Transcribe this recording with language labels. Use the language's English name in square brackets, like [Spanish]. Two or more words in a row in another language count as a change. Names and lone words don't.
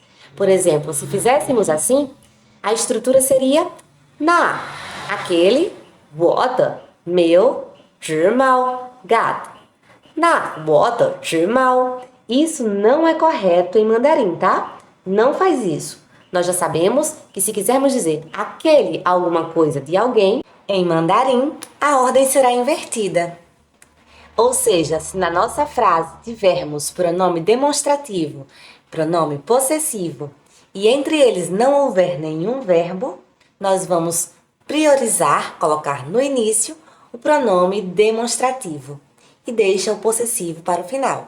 [Portuguese] Por exemplo, se fizéssemos assim, a estrutura seria na, aquele, [Chinese] 我的, [Portuguese] meu, [Chinese] 只猫, [Portuguese] gato. [Chinese] Na, 我的只猫. [Portuguese] Isso não é correto em mandarim, tá? Não faz isso. Nós já sabemos que se quisermos dizer aquele alguma coisa de alguém, em mandarim, a ordem será invertida. Ou seja, se na nossa frase tivermos pronome demonstrativo, pronome possessivo, e entre eles não houver nenhum verbo, nós vamos priorizar, colocar no início, o pronome demonstrativo e deixa o possessivo para o final.